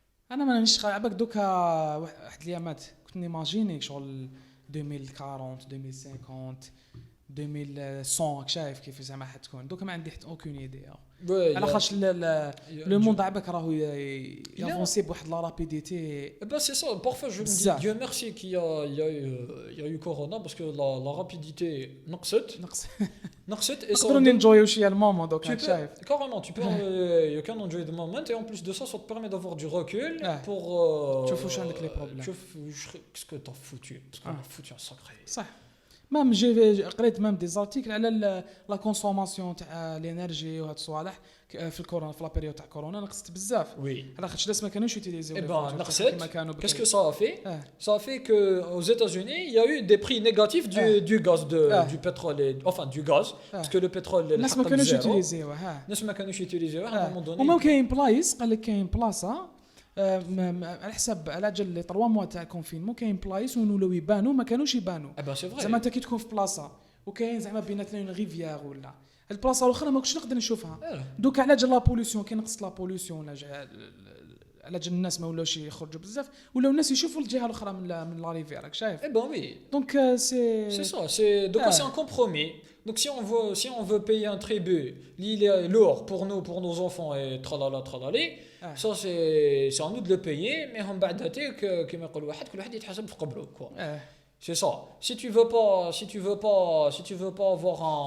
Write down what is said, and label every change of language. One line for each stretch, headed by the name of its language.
Arabic: أنا ما نشغل عباك دوكا واحد الأيامات كنت نيماجيني شغل 2040 2050 2100 شايف كيف زعما حتكون دوكا ما عندي حتى اوكين ايديا على خاطر لو موند عباك راهو يافونسي بواحد لا رابيديتي.
French: C'est ça, parfois je me dis Dieu merci qu'il y a eu Corona parce que la rapidité
Arabic: نقصت
French: et ça
Arabic: نقدروا ننجويو شي المومون دوكا شايف
French: carrément tu peux
English: you can enjoy the moment
French: et en plus de ça ça te permet d'avoir du recul pour
Arabic: تشوف واش عندك لي بروبليم تشوف
French: qu'est-ce que t'as foutu parce qu'on a foutu un sacré
Arabic: صح مام جي قريت مام دي زارتيكل على لا كونسوماسيون تاع الانرجي وهاد الصوالح في الكورونا في لا بيريود تاع كورونا نقصت بزاف وي على خاطرش الناس ما كانوش يوتيليزيو نقصت كيما كانوا
French: qu'est-ce que ça a fait
Arabic: آه.
French: ça a fait que aux États-Unis il y a eu des prix négatifs du gaz du pétrole enfin du gaz parce que le pétrole
Arabic: الناس ما كانوش يوتيليزيوه الناس ما كانوش يوتيليزيوه
French: à un moment donné
Arabic: وما كاين بلايص قال لك كاين بلاصه على حسب على جال لي 3 موا تاع كونفينمون كاين بلايص ولاو يبانوا ما كانوش يبانوا زعما انت كي تكون في بلاصه وكاين زعما بيناتنا اون ريفيير ولا البلاصه الاخرى ما كنتش نقدر نشوفها دوك على جال لا بوليسيون كي نقصت لا بوليسيون ولا على جال الناس ما ولاوش يخرجوا بزاف ولاو الناس يشوفوا الجهه الاخرى من لا ريفيير راك شايف
French: oui
Arabic: دونك سي
French: c'est ça c'est un compromis donc si on veut payer un tribut il est lourd pour nos enfants et tralala tralali ça c'est à nous de le payer mais
Arabic: هم بعد هاتيك كما يقول واحد كل واحد يتحاسب في قبره
French: quoi c'est ça si tu veux pas avoir